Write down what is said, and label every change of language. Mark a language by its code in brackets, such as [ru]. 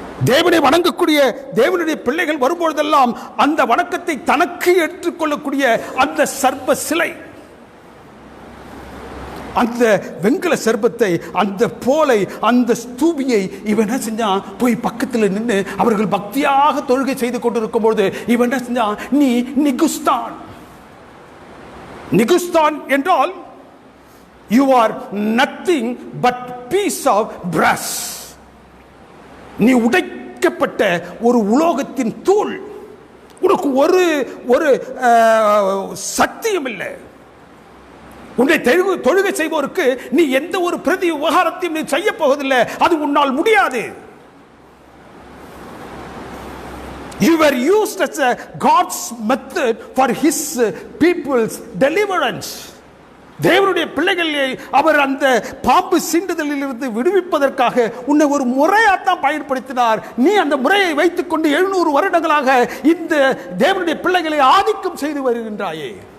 [ta] தேவனை வணங்கக்கூடிய தேவனுடைய பிள்ளைகள் வரும்பொழுதெல்லாம் அந்த வணக்கத்தை தனக்கு ஏற்றுக்கொள்ளக்கூடிய அந்த சர்ப்ப சிலை, அந்த வெண்கல சர்ப்பத்தை, அந்த போலை, அந்த ஸ்தூபியை இவன் என்ன செஞ்சான், போய் பக்கத்தில் நின்று அவர்கள் பக்தியாக தொழுகை செய்து கொண்டிருக்கும் பொழுது இவன் என்ன செஞ்சான், நீ நிகுஸ்தான். நிகுஸ்தான் என்றால் [en] you are nothing but piece of brass. [ta] நீ உடைக்கப்பட்ட ஒரு உலோகத்தின் தூள், உனக்கு ஒரு சத்தியம் இல்லை. உன்னை தொழுகை செய்வோருக்கு நீ எந்த ஒரு பிரதி உபகாரத்தையும் நீ செய்ய போவதில்லை. அது உன்னால் முடியாது. [en] You were used as a God's method for his people's deliverance. [ta] தேவனுடைய பிள்ளைகளை அவர் அந்த பாம்பு சீண்டுதலில் இருந்து விடுவிப்பதற்காக உன்னை ஒரு முறையாத்தான் பயன்படுத்தினார். நீ அந்த முறையை வைத்துக் கொண்டு 700 வருடங்களாக இந்த தேவனுடைய பிள்ளைகளை ஆதிக்கம் செய்து வருகின்றாயே.